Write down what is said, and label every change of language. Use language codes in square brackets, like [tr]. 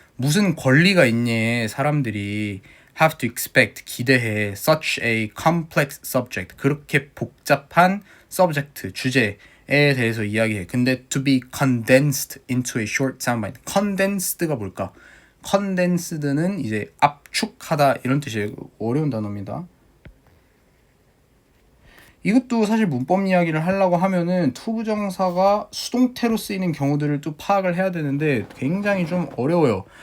[ko] 무슨 권리가 있니? 사람들이 [en] have to expect [ko] 기대해 [en] such a complex subject [ko] 그렇게 복잡한 subject 주제에 대해서 이야기해. 근데 [en] to be condensed into a short soundbite. [ko] condensed가 뭘까? condensed는 이제 압축하다 이런 뜻이에요. 어려운 단어입니다. 이것도 사실 문법 이야기를 하려고 하면은 투부정사가 수동태로 쓰이는 경우들을 또 파악을 해야 되는데 굉장히 좀 어려워요.